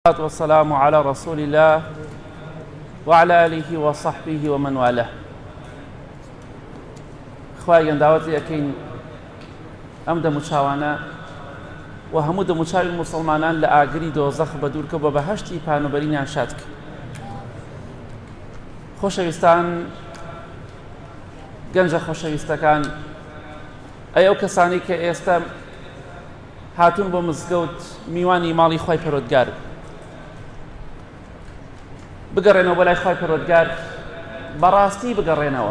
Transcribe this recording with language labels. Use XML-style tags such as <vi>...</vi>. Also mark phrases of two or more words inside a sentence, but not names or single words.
<ar>والسلام على رسول الله وعلى آله وصحبه ومن والاه.</ar> <ckb>خواهی گەنداوەتی ئەکەین ئەم دەموچاوانە و هەموو دەموچاوی موسڵمانان لە ئاگری دۆزەخ بە دوورکە بە بەهەشتی پانوبەرینیان شاد کرد. خۆشەویستان، گەنجە خۆشەویستەکان، ئەو کەسانی کە ئێستا هاتوون بۆ مزگەوت میوانی ماڵی خوای پەروەردگار بگەڕێنەوە بۆ لای خوای پەروەردگار، بەڕاستی بگەڕێنەوە.</ckb>